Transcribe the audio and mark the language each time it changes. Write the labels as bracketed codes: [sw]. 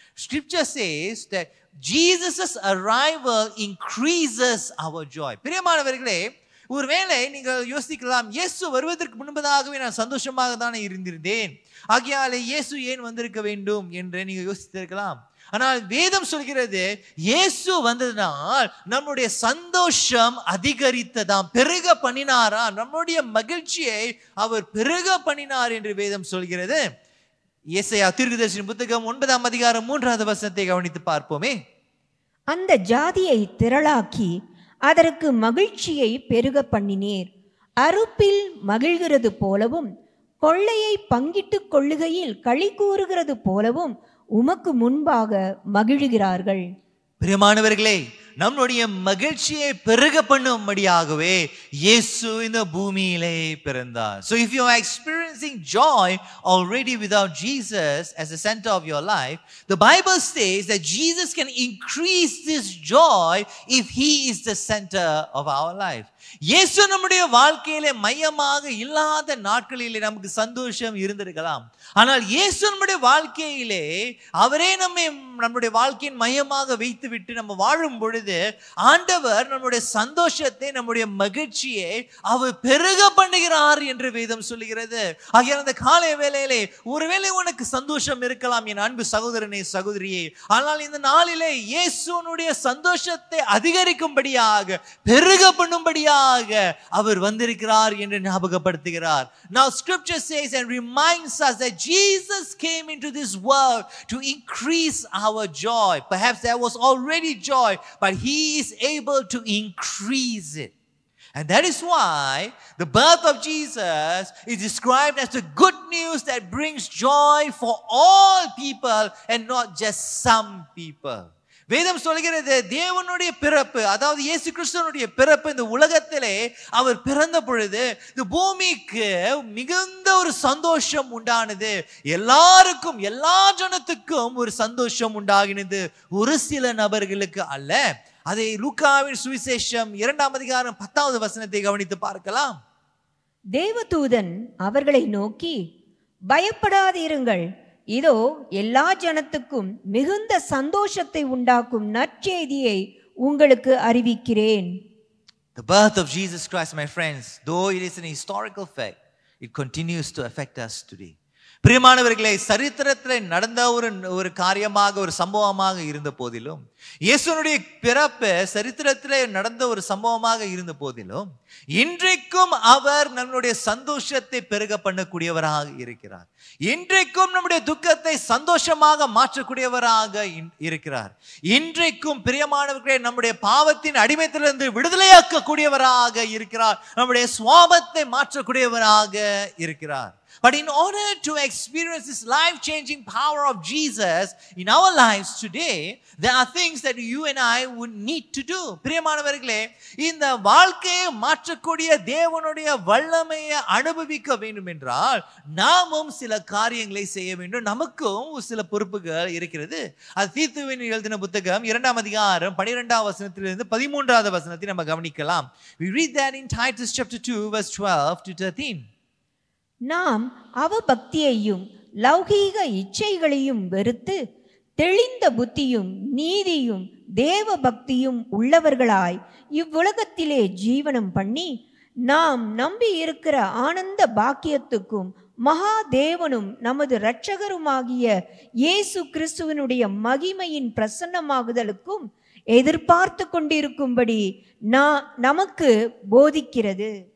[en] Scripture says that Jesus' arrival increases our joy. [ta] பிரியமானவர்களே, ஒருவேளை நீங்கள் யோசிக்கலாம், இயேசு வருவதற்கு முன்பதாகவே நான் சந்தோஷமாக தானே இருந்திருந்தேன், ஆகையாலே இயேசு ஏன் வந்திருக்க வேண்டும் என்று நீங்க யோசித்திருக்கலாம். ஆனால் வேதம் சொல்கிறது, இயேசு வந்ததனால் நம்முடைய சந்தோஷம் அதிகரித்ததாம், பெருக பண்ணினாராம், நம்முடைய மகிழ்ச்சியை அவர் பெருக பண்ணினார் என்று வேதம் சொல்கிறது. ஏசாயா தீர்க்கதரிசியின் புத்தகம் 9ஆம் அதிகாரம் 3வது வசனத்தை கவனித்து பார்ப்போமே. அந்த ஜாதியை திரளாக்கி அதற்கு மகிழ்ச்சியை பெருக பண்ணினீர். அறுப்பில் மகிழ்கிறது போலவும் கொள்ளையை பங்கிட்டுக் கொள்ளுகையில் களி கூறுகிறது போலவும் உமக்கு முன்பாக மகிழ்கிறார்கள். பிரியமானவர்களே, நம்முடைய மகிழ்ச்சியை பெருக பண்ணும்படியாகவே இயேசு இந்த பூமியிலே பிறந்தார். [en] So if you are experiencing joy already without Jesus as the center of your life, the Bible says that Jesus can increase this joy if he is the center of our life. [ta] இயேசு நம்முடைய வாழ்க்கையிலே மையமாக இல்லாத நாட்களிலே நமக்கு சந்தோஷம் இருந்திருக்கலாம். ஆனால் இயேசு நம்முடைய வாழ்க்கையிலே அவரே நம்முடைய வாழ்க்கையின் மையமாக வைத்துவிட்டு நம்ம வாழும் பொழுது ஆண்டவர் நம்முடைய சந்தோஷத்தை, நம்முடைய மகிழ்ச்சியை அவர் பெருக பண்ணுகிறார் என்று வேதம் சொல்லுகிறது. ஆகையால் அந்த காலை வேளையிலே ஒருவேளை உனக்கு சந்தோஷம் இருக்கலாம் என் அன்பு சகோதரனே, சகோதரியே. ஆனால் இந்த நாளிலே இயேசுனுடைய சந்தோஷத்தை அதிகரிக்கும்படியாக, பெருக பண்ணும்படியாக அவர் வந்திருக்கிறார் என்று ஞாபகப்படுத்துகிறார். [en] Now scripture says and reminds us that Jesus came into this world to increase our joy. Perhaps there was already joy, but he is able to increase it. And that is why the birth of Jesus is described as the good news that brings joy for all people and not just some people. [ta] வேதம் சொல்கிறது, தேவனுடைய பிறப்பு, அதாவது இயேசு கிறிஸ்துவினுடைய பிறப்பு இந்த உலகத்திலே அவர் பிறந்த பொழுது இந்த பூமிக்கு மிகுந்த ஒரு சந்தோஷம் உண்டானது. எல்லாருக்கும், எல்லா ஜனத்துக்கும் ஒரு சந்தோஷம் உண்டாகினது, ஒரு சில நபர்களுக்கு அல்ல. அதை லூக்காவின் சுவிசேஷம் 2ஆம் அதிகாரம் 10வது வசனத்தை கவனித்து பார்க்கலாம். தேவதூதன் அவர்களை நோக்கி, பயப்படாதிருங்கள், இதோ எல்லா ஜனத்துக்கும் மிகுந்த சந்தோஷத்தை உண்டாக்கும் நற்செய்தியை உங்களுக்கு அறிவிக்கிறேன். [en] The birth of Jesus Christ, my friends, though it is an historical fact, it continues to affect us today. [ta] பிரியமானவர்களே, சரித்திரத்தில் நடந்த ஒரு காரியமாக, ஒரு சம்பவமாக இருந்த போதிலும், இயேசுனுடைய பிறப்பு சரித்திரத்திலே நடந்த ஒரு சம்பவமாக இருந்த போதிலும், இன்றைக்கும் அவர் நம்முடைய சந்தோஷத்தை பெருக பண்ணக்கூடியவராக இருக்கிறார். இன்றைக்கும் நம்முடைய துக்கத்தை சந்தோஷமாக மாற்றக்கூடியவராக இருக்கிறார். இன்றைக்கும் பிரியமானவர்களே, நம்முடைய பாவத்தின் அடிமைத்திலிருந்து விடுதலையாக்கக்கூடியவராக இருக்கிறார். நம்முடைய சுவாபத்தை மாற்றக்கூடியவராக இருக்கிறார். [en] But in order to experience this life-changing power of Jesus in our lives today, there are things that you and I would need to do. [ta] பிரியமானவர்களே, இந்த வாழ்க்கையை மாற்றக்கூடிய தேவனுடைய வல்லமையை அனுபவிக்க வேண்டும் என்றால் நாமும் சில காரியங்களை செய்ய வேண்டும். நமக்கும் சில பொறுப்புகள் இருக்கிறது. அது தீத்துவின் எழுதின புத்தகம் 2ஆம் அதிகாரம் 12ஆம் வசனத்திலிருந்து 13வது வசனத்தை நம்ம கவனிக்கலாம். [en] We read that in Titus chapter 2 verse 12 to 13. [ta] நாம் அவபக்தியையும் லௌகீக இச்சைகளையும் வெறுத்து தெளிந்த புத்தியும் நீதியும் தேவ பக்தியும் உள்ளவர்களாய் இவ்வுலகத்திலே ஜீவனம் பண்ணி நாம் நம்பி இருக்கிற ஆனந்த பாக்கியத்துக்கும் மகாதேவனும் நமது இரட்சகருமாகிய இயேசு கிறிஸ்துவனுடைய மகிமையின் பிரசன்னமாகுதலுக்கும் எதிர்பார்த்து கொண்டிருக்கும்படி நமக்கு போதிக்கிறது.